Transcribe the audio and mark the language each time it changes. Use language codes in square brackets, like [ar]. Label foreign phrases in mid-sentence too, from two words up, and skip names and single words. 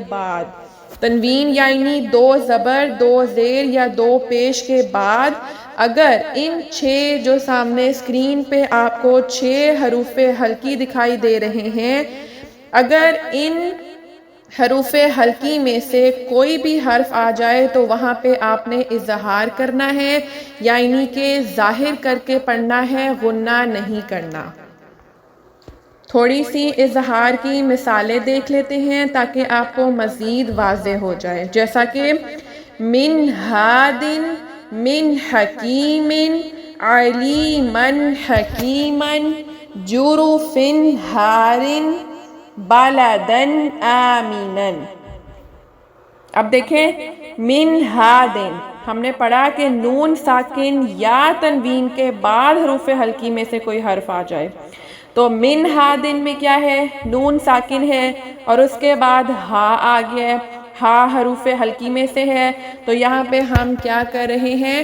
[ur] بعد، تنوین یعنی 2 زبر 2 زیر یا 2 پیش کے بعد، اگر ان 6 جو سامنے اسکرین پہ آپ کو 6 حروف ہلکی دکھائی دے رہے ہیں، اگر ان حروف ہلکی میں سے کوئی بھی حرف آ جائے تو وہاں پہ آپ نے اظہار کرنا ہے، یعنی کہ ظاہر کر کے پڑھنا ہے، غنہ نہیں کرنا۔ تھوڑی سی اظہار کی مثالیں دیکھ لیتے ہیں تاکہ آپ کو مزید واضح ہو جائے، جیسا کہ [ar] من ہادن، من حکیم، علیمن حکیمن، جرفن ہارن، بلدن آمینن۔ [ur] اب دیکھیں [ar] من ہادن، [ur] ہم نے پڑھا کہ نون ساکن یا تنوین کے بعد حروف ہلکی میں سے کوئی حرف آ جائے تو [ar] من ہادن [ur] میں کیا ہے؟ نون ساکن ہے اور اس کے بعد ہا آ گیا ہے، ہا حروف ہلکی میں سے ہے، تو یہاں پہ ہم کیا کر رہے ہیں؟